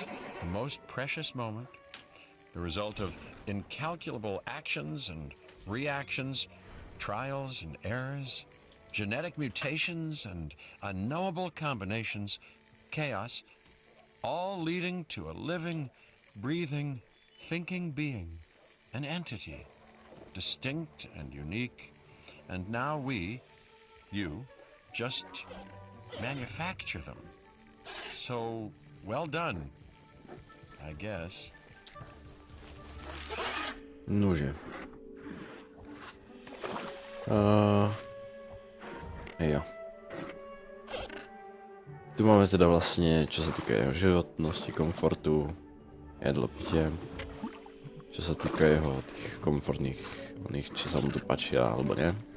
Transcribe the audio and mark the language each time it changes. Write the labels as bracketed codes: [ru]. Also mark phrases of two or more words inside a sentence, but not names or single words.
[en] The most precious moment. The result of incalculable actions and reactions, trials and errors, genetic mutations and unknowable combinations, chaos, all leading to a living, breathing, thinking being, an entity, distinct and unique. And now we, you, just manufacture them. So, well done, I guess. [sk] Nože. Jo. Tu máme teda vlastně, čo sa týka jeho životnosti, komfortu, jedlo, pitě. Čo sa týka jeho tých komfortných, oných, čo sa mu tu páčia, alebo nie.